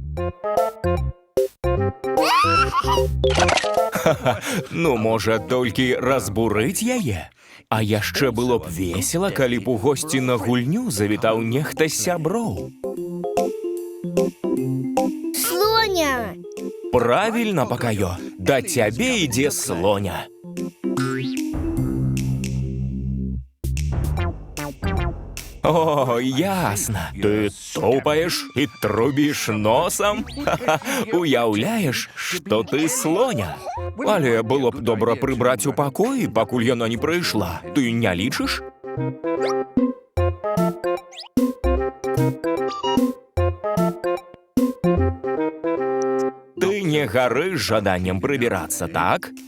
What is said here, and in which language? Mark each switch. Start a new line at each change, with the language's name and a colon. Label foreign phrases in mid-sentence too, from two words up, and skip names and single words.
Belarusian: Ну, можа, толькі разбурыць яе? А яшчэ было б весела, калі б у госці на гульню завітаў нехта з сяброў. Слоня! Правильно, Покайо, да цябе ідзе слоня. О, ясно. Ты тупаешь и трубишь носом? Уяўляеш, што ты слоня. Але было б добра прыбраць у пакоі, пакуль яна не прыйшла. Ты не лічыш? Ты не гарыш жаданнем прыбірацца, так?